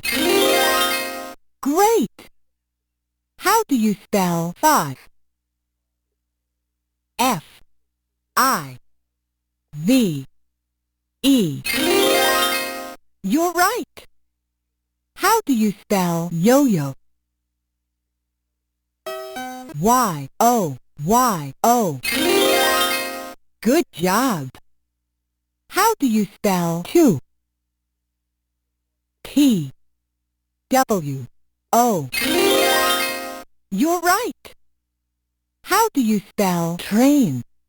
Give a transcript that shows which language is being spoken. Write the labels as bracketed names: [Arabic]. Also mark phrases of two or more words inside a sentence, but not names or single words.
[English] Great! How do you spell five? F-I-V-E. You're right. How do you spell yo-yo? Y-O-Y-O. Good job. How do you spell two? T-W-O. You're right. How do you spell train?